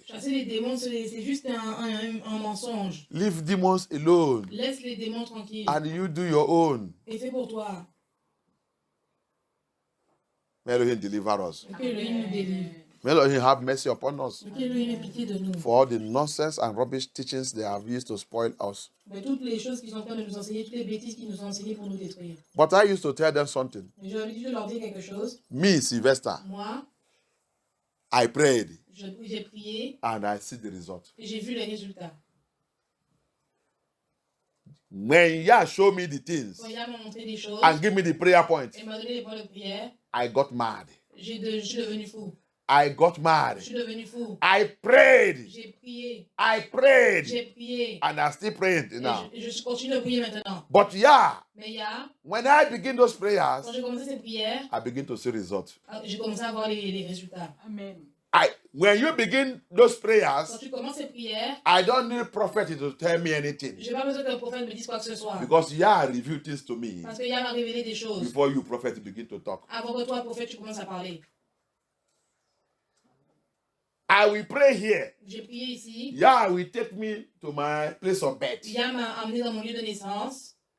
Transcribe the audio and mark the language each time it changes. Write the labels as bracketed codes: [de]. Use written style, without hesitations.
[fr] Chasser les démons, c'est juste un mensonge. [en] Leave demons alone [fr] Laisse les démons tranquilles. [en] and you do your own. [fr] Et fais pour toi. [en] May Elohim deliver us. [fr] Et que Elohim nous délivre. [en] May Lord have mercy upon us [fr] Que Dieu ait pitié de nous. [en] for all the nonsense and rubbish teachings they have used to spoil us. [fr] Mais toutes les choses qu'ils sont en train de nous enseigner, toutes les bêtises qu'ils nous ont enseignées pour nous détruire. [en] But I used to tell them something. [fr] Mais j'ai l'habitude de leur dire quelque chose. [en] Me, Sylvester, [fr] Moi, [en] I prayed [fr] j'ai prié [en] and I see the result. [fr] et j'ai vu les résultats. [en] When Yah showed me the things [fr] Quand Yah m'a montré des choses [en] and give me the prayer points, [fr] et m'a donné des points de prière, [en] I got mad. [fr] je suis devenu fou. [en] I got mad. [fr] Je suis devenu fou. [en] I prayed. [fr] J'ai prié. [en] I prayed. [fr] J'ai prié. [en] And I'm still praying [fr] Et [en] now. [fr] je continue de prier maintenant. [en] But yeah, [fr] Mais Yah, [en] when I begin those prayers, [fr] quand j'ai commencé ces prières, [en] I begin to see results. [fr] j'ai commencé à voir les résultats. Amen. [en] When you begin those [fr] Quand [en] prayers, [fr] tu commences ces prières, [en] I don't need prophet to tell me anything. [fr] je n'ai pas besoin qu'un prophète me dise quoi que ce soit. [en] Because Yah revealed things to me [fr] Parce que Yah m'a révélé des choses. [en] before you prophet begin to talk. [fr] Avant que toi, prophète, tu commences à parler. [en] I will pray here. [fr] J'ai prié ici. [en] Yah will take me to my place of birth [fr] Yah m'a amené dans mon lieu de naissance